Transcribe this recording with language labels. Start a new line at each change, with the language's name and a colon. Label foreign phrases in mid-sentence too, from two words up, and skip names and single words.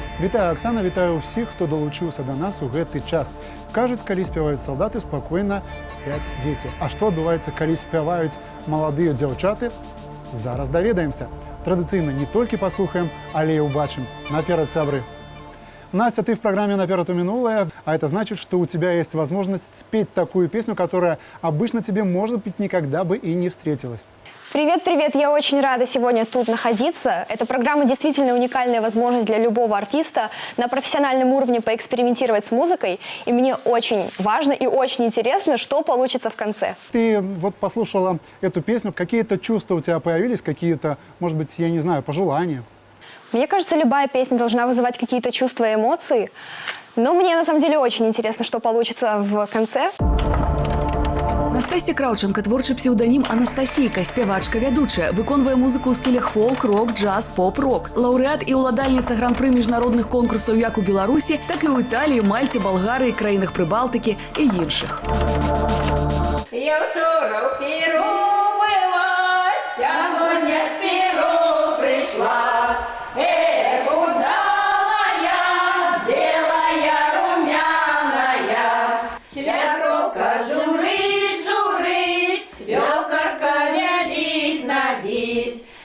Belarusian: Вітаю, Оксана, вітаю ўсіх, хто далучыўся да нас у гэты час. Кажуць, калі спяваюць салдаты, спакойна спяць дзеці. А што адбываецца, калі спяваюць маладыя дзяўчаты? Зараз даведаемся. Традыцыйна не толькі паслухаем, але і ўбачым. Наперад, сябры.
Russian: Настя, ты в программе «Наперед у минулое», а это значит, что у тебя есть возможность спеть такую песню, которая обычно тебе, может быть, никогда бы и не встретилась. Привет, привет! Я очень рада сегодня тут находиться. Эта программа действительно уникальная возможность для любого артиста на профессиональном уровне поэкспериментировать с музыкой. И мне очень важно и очень интересно, что получится в конце. Ты вот послушала эту песню, какие-то чувства у тебя появились, какие-то, может быть, я не знаю, пожелания? Мне кажется, любая песня должна вызывать какие-то чувства и эмоции. Но мне на самом деле очень интересно, что получится в конце.
Belarusian: Настасья Краўченка, творчы псеўданім Анастасійка, спявачка, вядучая, выконвае музыку ў стылях фолк, рок, джаз, поп-рок. Лаўрэат і ўладальніца гран-пры міжнародных конкурсаў як у Беларусі, так і ў Італіі, Мальце, Балгарыі, краінах Прыбалтыкі і іншых.
Ukrainian: Я вчора в Піру была, Сягоння з Піру прийшла.
Russian: Удалая, белая, румяная, свекровка журить, журить, свекорка велить набить.